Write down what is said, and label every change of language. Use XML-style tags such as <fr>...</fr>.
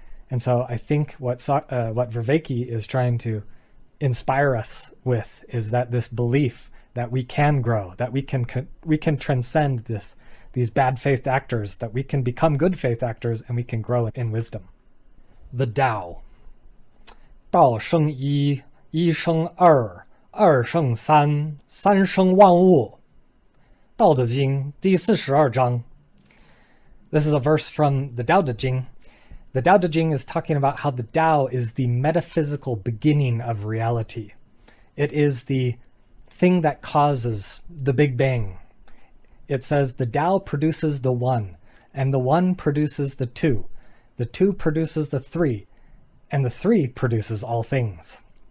<en>And so I think what Vervaeke is trying to inspire us with is that this belief that we can grow, that we can transcend these bad faith actors, that we can become good faith actors, and we can grow in wisdom. The Tao.</en> <zh>道生一，一生二，二生三，三生万物。道德经第42章.</zh> <en>This is a verse from the Tao Te Ching. The Tao Te Ching is talking about how the Tao is the metaphysical beginning of reality. It is the thing that causes the Big Bang. It says the Tao produces the one, and the one produces the two produces the three, and the three produces all things.</en>